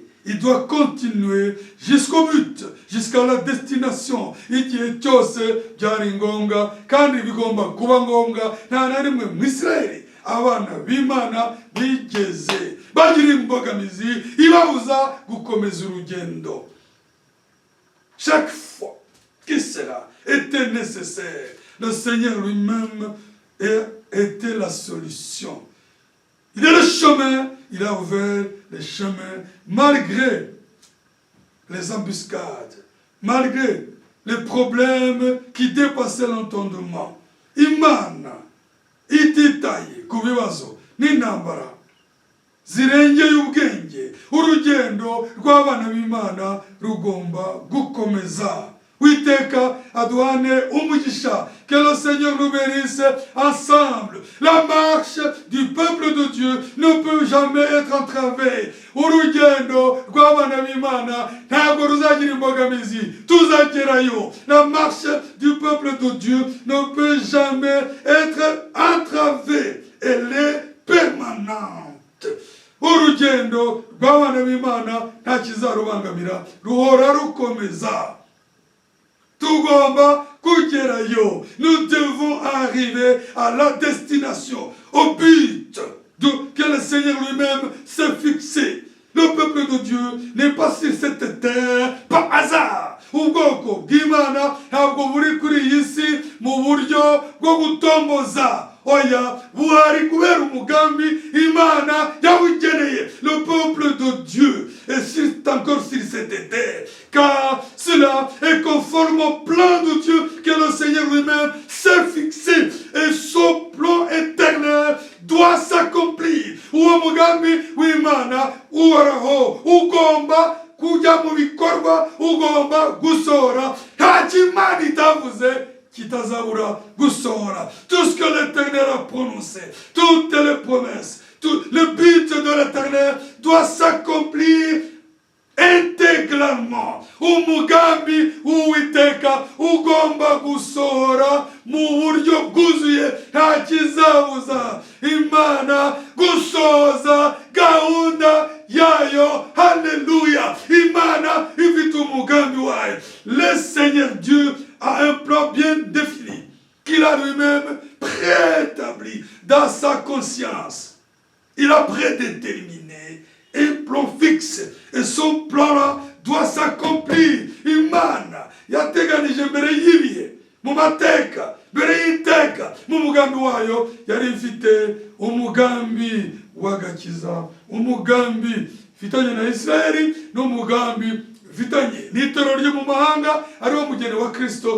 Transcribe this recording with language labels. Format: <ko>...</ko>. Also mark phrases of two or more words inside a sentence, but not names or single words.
<fr>Il doit continuer jusqu'au but, jusqu'à la destination.</fr> <rw>Igihe cyose byari ngombwa kandi bigomba kuba ngombwa. Nta na rimwe mu Isirayeli abana b'Imana bigeze bagira imbogamizi ibabuza gukomeza urugendo.</rw> <fr>Chaque fois que cela était nécessaire, le Seigneur lui-même était la solution. Il est le chemin, il a ouvert les chemins malgré les embuscades, malgré les problèmes qui dépassaient l'entendement.</fr> <rw>Imana ititaye ku bibazo n'intambara zirengeye ubwenge. Urugendo rw'abana b'Imana rugomba gukomeza. Uwiteka aduhane umugisha.</rw> <fr>Que le Seigneur nous bénisse ensemble. La marche du peuple de Dieu ne peut jamais être entravée.</fr> <rw>Urugendo rw'abana b'Imana ntabwo ruzagira imbogamizi, tuzagerayo.</rw> <fr>La marche du peuple de Dieu ne peut jamais être entravée. Elle est permanente.</fr> <rw>Urugendo rw'abana b'Imana nta kizarubangamira, ruhora rukomeza. Tugomba kugerayo.</rw> <fr>Nous devons arriver à la destination, au but que le Seigneur lui-même s'est fixé. Le peuple de Dieu n'est pas sur cette terre par hasard.</fr> <rw>Ubwoko bw'Imana ntabwo buri kuri iyi si mu buryo bwo gutomboza. Oya, buhari kubera umugambi Imana yabugeneye.</rw> <fr>Le peuple de Dieu est encore sur cette terre, car cela est conforme au plan de Dieu que le Seigneur lui-même s'est fixé, et son plan éternel doit s'accomplir.</fr> <rw>Uwo mugambi w'Imana uhoraho ugomba kujya mu bikorwa, ugomba gusohora. Nta kimana itavuze kitazabura gusohora.</rw> <fr>Tout ce que l'Éternel a prononcé, toutes les promesses, tout le but de l'Éternel doit s'accomplir intégralement.</fr> <rw>Umugambi w'Uwiteka ugomba gusohora mu buryo bwuzuye. Nta kizabuza Imana gusohoza gahunda yayo. Haleluya. Imana ifite umugambi wayo.</rw> <fr>Le Seigneur Dieu a un plan bien défini qu'il a lui-même préétabli dans sa conscience. Il a prédéterminé un plan fixe, et son plan-là doit s'accomplir.</fr> <rw>Imana yateganije mbere y'ibihe mu mateka, mbere y'iteka mu mugambi wayo yari ifite umugambi w'agakiza, umugambi ifitanye na Isirayeli n'umugambi ifitanye n'itoro ryo mu mahanga ariwo mugeni wa Kristo.</rw>